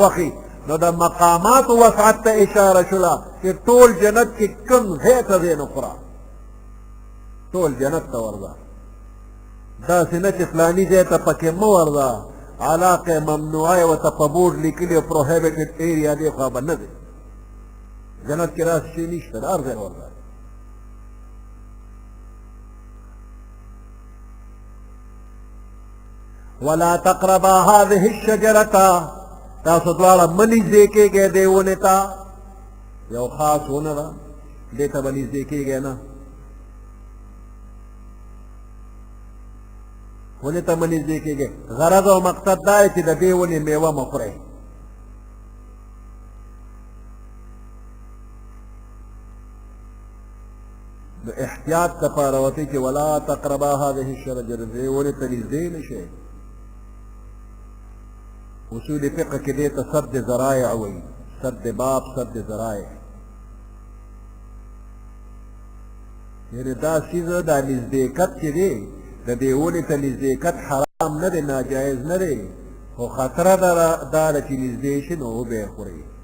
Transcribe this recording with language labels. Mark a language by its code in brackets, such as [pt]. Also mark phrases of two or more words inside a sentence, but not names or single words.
[ps] خوښي نو د مقاماتو وسعت ته اشاره شوله چې ټول جنت کې کوم ځای ته ځې نو خوره ټول جنت ته ورځه داسې نه چې فلاني ځای ته پکې مه ورځه علاقه ممنوعه یې ورته په بورډ لیکلي [en] prohibited area [ps] دې خوا به نه دی جنت کې داسې شی نشته د هر ځای ورځه [ar] ولا تقربا هذه الشجرة [ps] تاسو دواړه مه نږدې کېږئ دې ونې ته یو خاص ونه ده دې ته به نږدې کېږئ نه ونې ته مه نږدې کېږئ غرض او مقصد دا دی چې د دې ونې میوه مه خورئ د احتیاط دپاره ورته چې [ar] ولا تقربا هذه الشجرة [ps] دې ونې ته نږدې نه شئ اصول فقه کې دې ته سد ذرایع وایي سد باب سد ذرایع یعنې دا څیزه دا نزدېکت چې دی د دې ونې ته نزدېکت حرام نه دی ناجایز نه دی خو خطره دا ده چې نږدې شي نو وبه یې خورئ